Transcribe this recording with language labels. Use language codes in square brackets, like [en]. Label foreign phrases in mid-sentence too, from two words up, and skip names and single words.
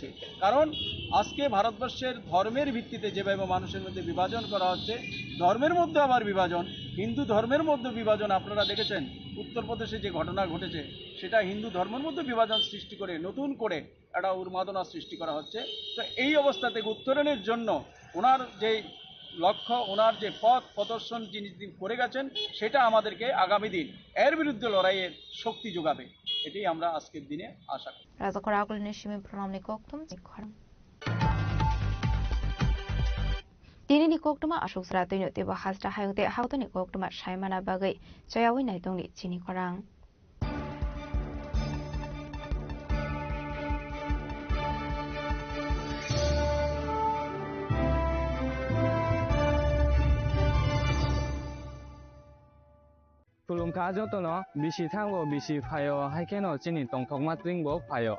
[bn] কারণ আজকে ভারতবর্ষের ধর্মের ভিত্তিতে যেভাবে মানুষের মধ্যে বিভাজন করা হচ্ছে, ধর্মের মধ্যে আবার বিভাজন, হিন্দু ধর্মের মধ্যে বিভাজন, আপনারা দেখেছেন উত্তরপ্রদেশে যে ঘটনা ঘটেছে, সেটা হিন্দু ধর্মের মধ্যে বিভাজন সৃষ্টি করে নতুন করে একটা উন্মাদনা সৃষ্টি করা হচ্ছে। তো এই অবস্থা থেকে উত্তরণের জন্য ওনার যে লক্ষ্য, ওনার যে পথ প্রদর্শন যিনি করে গেছেন, সেটা আমাদেরকে আগামী দিন এর বিরুদ্ধে লড়াইয়ের শক্তি যোগাবে, এটাই আমরা আজকের দিনে আশা করি। [trp] Dini ni koktuma ashok sratino teba hasra hayute hautani koktuma shaimana bagai chayawi naitongni chini korang. Tulung kajo tono bisi thango bisi phayo haikeno chini tongthokma tringbo phayo.